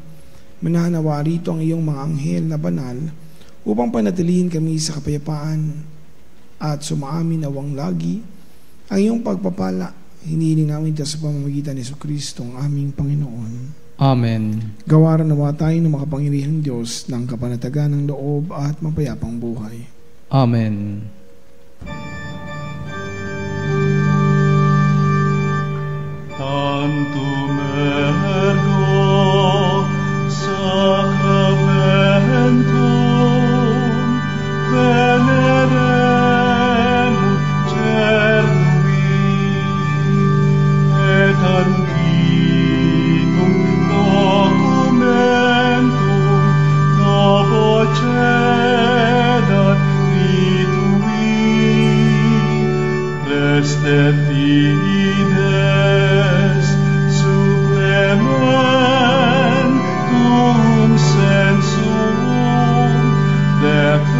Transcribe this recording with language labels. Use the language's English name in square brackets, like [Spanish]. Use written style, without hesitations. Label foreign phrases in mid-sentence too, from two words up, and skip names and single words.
[Filipino] Mananawa rito ang iyong mga anghel na banal upang panatilihin kami sa kapayapaan at sumaamin awang lagi ang iyong pagpapala. Hinihiling namin ito sa pamamagitan ni Jesucristo ang aming Panginoon. Amen. Gawaran nawa tayo ng makapangyarihang Diyos ng kapanatagan ng loob at mapayapang buhay. Amen. [Latin] Tantum ergo sacramentum veneremur cernui et antiquum documentum novo cedat vitui restet fides supplementum sensum